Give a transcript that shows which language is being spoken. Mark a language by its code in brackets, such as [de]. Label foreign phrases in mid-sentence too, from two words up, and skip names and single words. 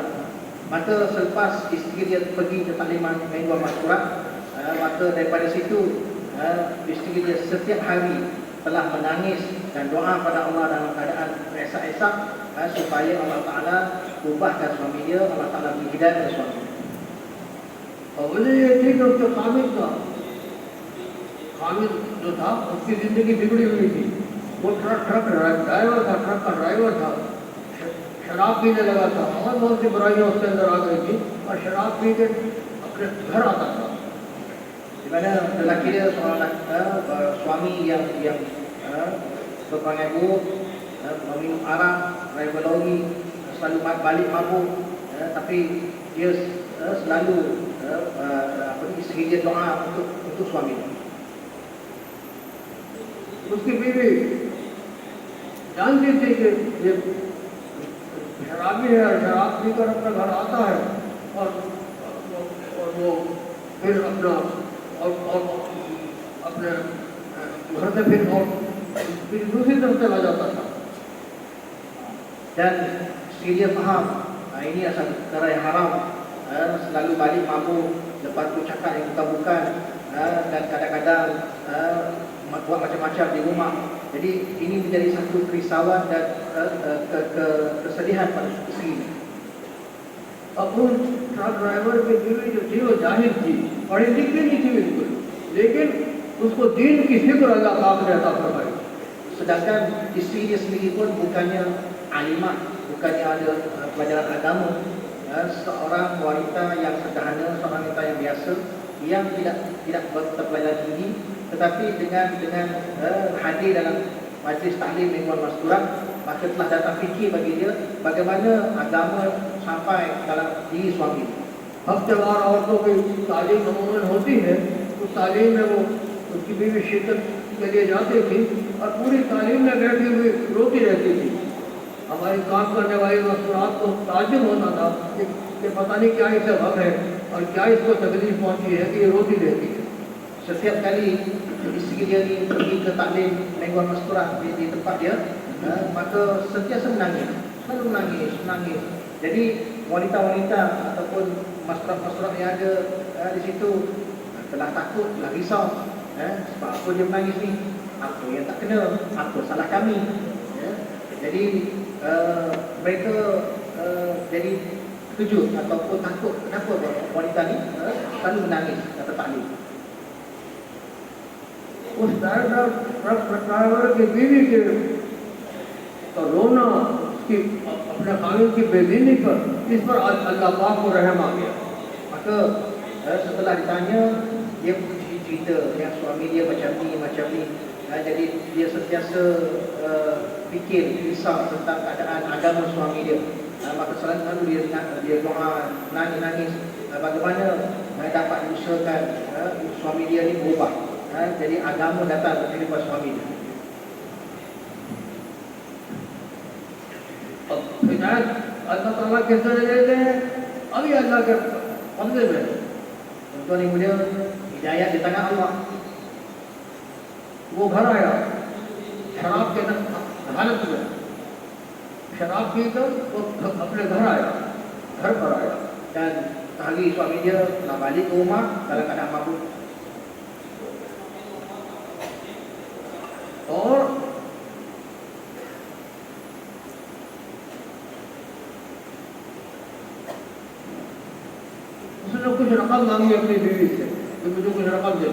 [ms] Maka selepas isteri dia pergi ke takliman mingguan Maskurat, maka daripada situ isteri dia setiap hari telah menangis dan doa pada Allah dalam keadaan esak-esak supaya [ar] الله تعالى [ms] ubahkan suami dia, [ar] الله تعالى [ms] beri hidayah kepada suami. [hi] और बोले ये ठीक है, उसका हामिद था, हामिद जो था उसकी जिंदगी बिगड़ी हुई थी। वो [en] truck driver [hi] था, ट्रक का ड्राइवर था, शराब पीने लगा था और बहुत सी बुराइयां उसके अंदर आ गई थी और शराब पी के अपने घर आता था। [ms] Di mana lelaki dia seorang suami yang berperangai buruk, meminum arak, driver lori, selalu balik mabuk, tapi dia selalu isteri dia doa untuk suami. [hi] उसकी बीवी जानती थी कि ये शराबी है और शराब पीकर अपना घर आता है और वो फिर अपना और अपने घर से फिर दूसरी तरफ चला जाता था। [ms] Dan isteri dia faham ini asal perkara yang haram, selalu balik mabuk, lepas tu cakap yang bukan-bukan, dan kadang-kadang buat macam-macam di rumah. Jadi ini menjadi satu kerisauan dan kesedihan pada isteri. [hi] अब उन [en] truck driver [hi] की बीवी जो थी वो जाहिर थी, पढ़ी लिखी नहीं थी बिल्कुल, लेकिन उसको दीन की फिक्र अल्लाह पाक ने अता फरमाई। [ms] Sedangkan isteri dia sendiri pun bukannya alimah, bukannya ada pelajaran agama, seorang wanita yang sederhana, seorang wanita yang biasa, yang tidak terpelajar tinggi, tetapi dengan hadir dalam majlis taklim mingguan Maskurat, maka telah datang fikir bagi dia bagaimana agama sampai dalam diri suami. [hi] हफ्तेवार औरतों की तालीम अमूमन होती है, उस तालीम में वो उसकी बीवी शिरकत के लिए जाती थी और पूरी तालीम में बैठी हुई रोती रहती थी। हमारी काम करने वाली मस्तूरात को ताज्जुब होता था कि पता नहीं क्या इसे गम है और क्या इसको तकलीफ पहुंची है कि ये रोती रहती है। [ms] Setiap kali isteri dia ni pergi ke taklim mingguan Maskurat di tempat dia, maka sentiasa menangis, selalu menangis. Jadi wanita-wanita ataupun masyarakat yang ada di situ telah takut, telah risau, sebab apa dia menangis ni, apa yang tak kena, apa salah kami. Jadi mereka jadi kejut ataupun takut, kenapa wanita ni selalu menangis kata taklim. [hi] उस ड्राइवर की बीवी के तो रोना उसकी अपने कानून की बेदीनी पर, इस पर अल्लाह पाक को रहम आ गया। [ms] Maka setelah ditanya, dia cerita yang suami dia macam ni, jadi dia sentiasa fikir, risau tentang keadaan agama suami dia. Maka selalu dia doa, nangis, bagaimana dapat diusahakan suami dia ni berubah, jadi agama datang ke kehidupan suami dia. [hi] हिदायत [ar] الله تعالى [hi] कैसे देते हैं? अभी अल्लाह के फजल में। [ms] Tuan Ibu dia, hidayah di tangan Allah. [hi] वो घर आया शराब के हालत में, शराब पीकर वो अपने घर पर आया [ms] Dan hari suami dia telah balik ke rumah dalam keadaan mabuk. [hi] और उसने कुछ रकम मांगी अपनी बीवी से कि मुझे कुछ रकम दे,